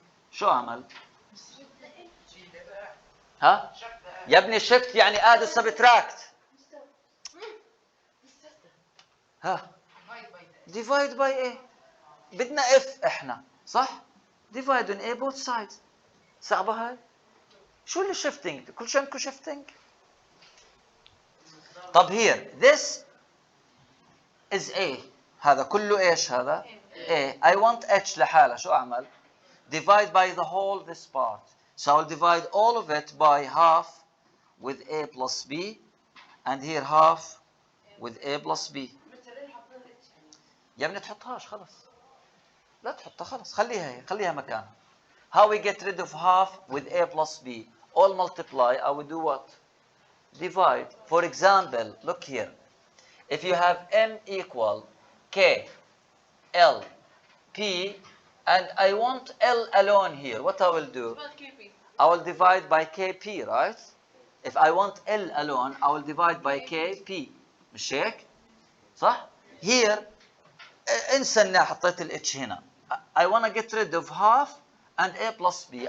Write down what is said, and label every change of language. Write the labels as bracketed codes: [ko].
[ar] شو أعمل؟ ها؟ يا ابني shift يعني [en] add subtract. ها؟ divide by A. [ar] بدنا F إحنا صح؟ [en] divide on A both sides. [ar] صعبة هاي؟ شو اللي shifting؟ كل شيء عندكم shifting؟ طب [en] here this is A. [ar] هذا كله إيش هذا؟ A. [en] I want H [ar] لحالها شو أعمل؟ [en] divide by the whole this part. So I'll divide all of it by half with A plus B, and here half with A plus B. [ar] يا ابني تحطهاش خلص. لا تحطها خلص. خليها مكانها. [en] How we get rid of half with A plus B? All multiply. I will do what? divide. For example, look here. If you have m equal k, l, p, and I want l alone here, what I will do? I will divide by kp, right? If I want l alone, I will divide by kp. [ar] مش هيك؟ صح؟ Here, انسى اني حطيت ال h هنا. [en] I want to get rid of half and a plus b.